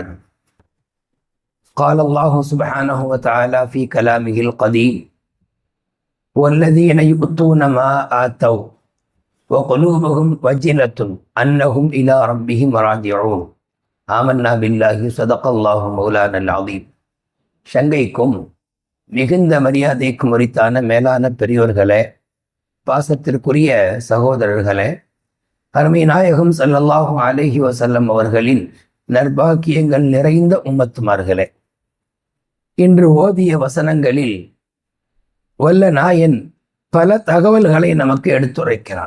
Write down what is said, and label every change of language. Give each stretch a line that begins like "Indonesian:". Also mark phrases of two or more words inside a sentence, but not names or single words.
Arabic: قال الله سبحانه وتعالى في كلامه القديم: والذين يؤتون ما آتوا وقلوبهم وجلة أنهم إلى ربهم راجعون آمنا بالله صدق الله مولانا العظيم.
Tamil: சங்கைக்கும் மிகுந்த மரியாதைக்கும் உரித்தான மேலான பெரியோர்களே, பாசத்திற்குரிய சகோதரர்களே, அருமை நாயகம்
Arabic: صلى الله عليه وسلم
Tamil: அவர்களின் நற்பாக்கியங்கள் நிறைந்த உம்மத்துமார்களே, இன்று ஓதிய வசனங்களில் வல்ல நாயன் பல தகவல்களை நமக்கு எடுத்துரைக்கிறான்.